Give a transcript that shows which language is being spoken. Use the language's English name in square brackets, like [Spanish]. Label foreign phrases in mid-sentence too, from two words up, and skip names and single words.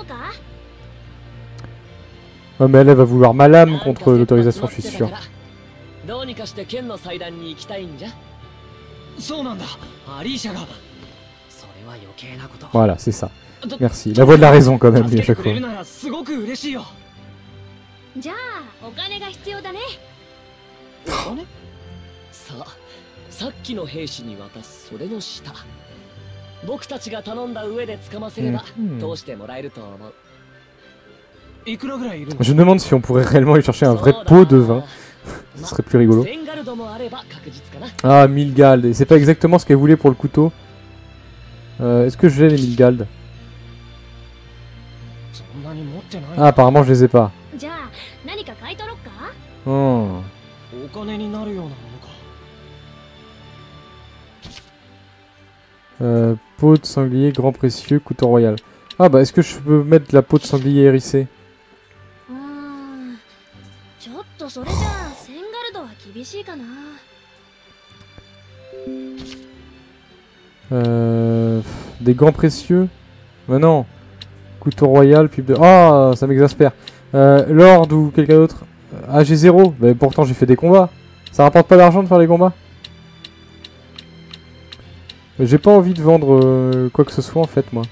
[French] Oh mais elle va vouloir ma lame contre l'autorisation, je suis sûr. Voilà, c'est ça. Merci. La voix de la raison quand même, à chaque fois. [Japanese] じゃあお金が必要だね。お金？さあ、さっきの兵士に渡すそれの下。僕たちが頼んだ上で掴ませれば通してもらえると思う。いくらぐらいいるの？ [French] Je me demande si on pourrait réellement aller chercher un vrai pot de vin. Ce serait plus rigolo. Ah, 1000 galdes. Et c'est pas exactement ce qu'elle voulait pour le couteau. Est-ce que j'ai les 1000 galdes? Ah, apparemment je les ai pas. Oh. [Japanese] お金になるようなものか。 [French] Peau de sanglier, grand précieux, couteau royal. Ah bah est-ce que je peux mettre la peau de sanglier hérissée? [Japanese] ちょっとそれじゃあセンガルドは厳しいかな。 [French] Des gants précieux? Bah non. Couteau royal, pipe de... Ah, ça m'exaspère. Lord ou quelqu'un d'autre? Ah, j'ai 0. Mais pourtant, j'ai fait des combats. Ça rapporte pas d'argent de faire les combats? J'ai pas envie de vendre quoi que ce soit, en fait, moi.